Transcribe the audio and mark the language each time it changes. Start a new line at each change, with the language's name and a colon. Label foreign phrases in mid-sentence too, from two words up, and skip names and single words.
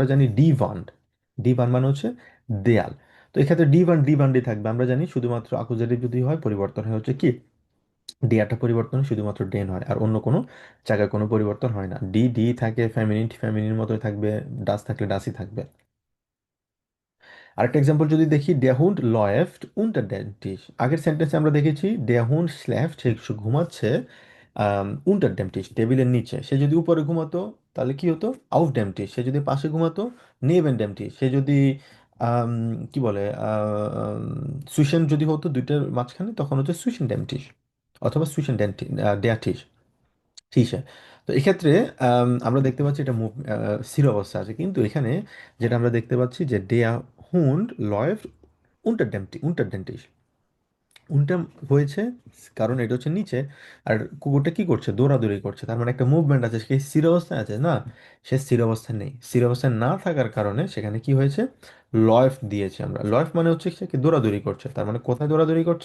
Bangla: আমরা জানি
German: die Wand, die Wand
Bangla: মানে হচ্ছে দেয়াল, তো এক্ষেত্রে ডি ওয়ান ডি থাকবে, আমরা জানি শুধুমাত্র আকুজেটিভ যদি হয় পরিবর্তন হয় হচ্ছে কি ডিয়াটা পরিবর্তন হয়, শুধুমাত্র ডেন হয়, আর অন্য কোনো জায়গায় কোনো পরিবর্তন হয় না। ডি ডি থাকে, ফ্যামিলিন ফ্যামিলির মতোই থাকবে, ডাস থাকলে ডাসই থাকবে। আরেকটা এক্সাম্পল যদি দেখি,
German: der Hund läuft unter den Tisch।
Bangla: আগের সেন্টেন্সে আমরা দেখেছি
German: der Hund schläft,
Bangla: সে ঘুমাচ্ছে
German: unter dem Tisch,
Bangla: টেবিলের নিচে। সে যদি উপরে ঘুমাতো তাহলে কি হতো?
German: auf dem Tisch।
Bangla: সে যদি পাশে ঘুমাতো
German: neben dem Tisch।
Bangla: সে যদি আম, কি বলে সুইশন যদি হতো দুইটার মাঝখানে, তখন হচ্ছে
German: zwischen dem Tisch
Bangla: অথবা
German: zwischen der Tisch.
Bangla: ঠিক আছে। তো এক্ষেত্রে আমরা দেখতে পাচ্ছি এটা মুভ স্থির অবস্থা আছে, কিন্তু এখানে যেটা আমরা দেখতে পাচ্ছি যে
German: der Hund läuft unter den Tisch।
Bangla: উনটা হয়েছে কারণ এটা হচ্ছে নিচে, আর কুকুরটা কি করছে? দৌড়াদৌড়ি করছে, তার মানে একটা মুভমেন্ট আছে। সে স্থির অবস্থায় আছে না, সে স্থির অবস্থায় নেই। স্থির অবস্থায় না থাকার কারণে সেখানে কি হয়েছে? লয়েফ দিয়েছে আমরা। লয়েফ মানে হচ্ছে সে কি দৌড়াদৌড়ি করছে, তার মানে কোথায় দৌড়াদৌড়ি করছে?